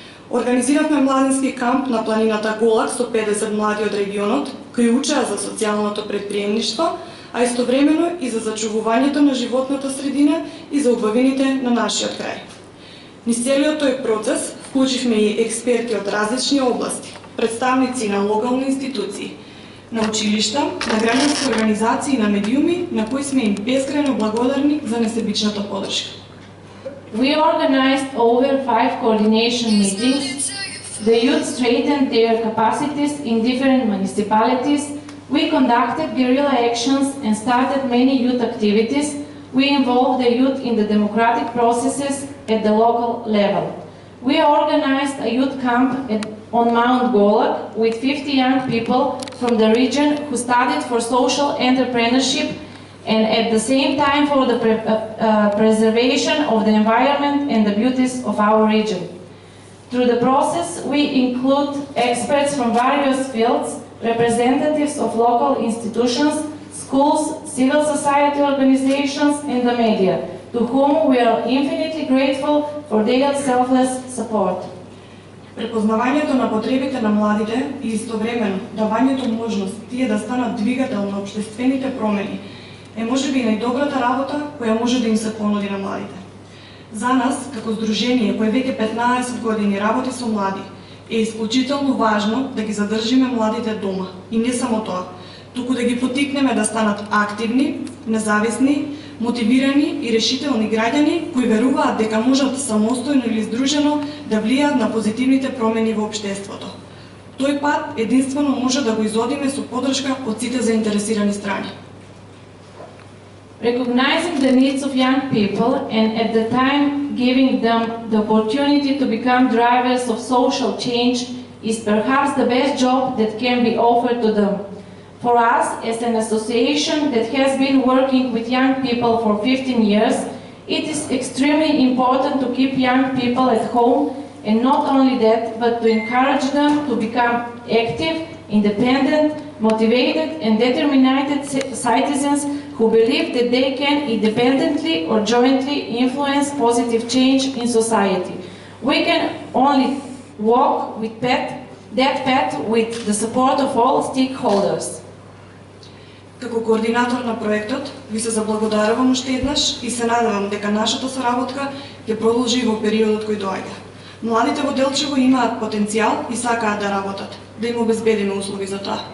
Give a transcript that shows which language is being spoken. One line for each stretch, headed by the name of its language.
Macedonian: Организиравме младински камп на планината Голак со 50 млади од регионот, кои учеа за социјалното предприемништво, а истовремено и за зачувувањето на животната средина и за убавините на нашиот крај. Низ целиот тој процес вклучивме и експерти од различни области, представници на локални институции, на училишта, на граѓански организации и на медиуми, на кои сме им бескрајно благодарни за несебичната поддршка.
English: We organized over 5 coordination meetings. The youth strengthened their capacities in different municipalities. We conducted guerrilla actions and started many youth activities. We involved the youth in the democratic processes at the local level. We organized a youth camp on Mount Golak with 50 young people from the region who studied for social entrepreneurship and at the same time for the preservation of the environment and the beauties of our region. Through the process, we include experts from various fields, representatives of local institutions, schools, civil society organizations, and the media, to whom we are infinitely grateful for their selfless support.
Macedonian: Препознавањето на потребите на младите и истовремено давањето можност тие да станат двигател на општествените промени е можеби најдобрата работа која може да им се понуди на младите. За нас, како здружение кој веќе 15 години работи со млади, е исклучително важно да ги задржиме младите дома. И не само тоа, туку да ги потикнеме да станат активни, независни, мотивирани и решителни граѓани кои веруваат дека можат самостојно или здружено да влијаат на позитивните промени во општеството. Тој пат единствено може да го изодиме со поддршка од сите заинтересирани страни.
English: Recognizing the needs of young people and at the time giving them the opportunity to become drivers of social change is perhaps the best job that can be offered to them. For us, as an association that has been working with young people for 15 years, it is extremely important to keep young people at home, and not only that, but to encourage them to become active, independent, motivated and determined citizens who believe that they can independently or jointly influence positive change in society. We can only walk with that path with the support of all stakeholders.
Macedonian: Како координатор на проектот, ви се заблагодарувам уште еднаш и се надевам дека нашата соработка ќе продолжи во периодот кој доаѓа. Младите во Делчево имаат потенцијал и сакаат да работат, да им обезбедиме услови за тоа.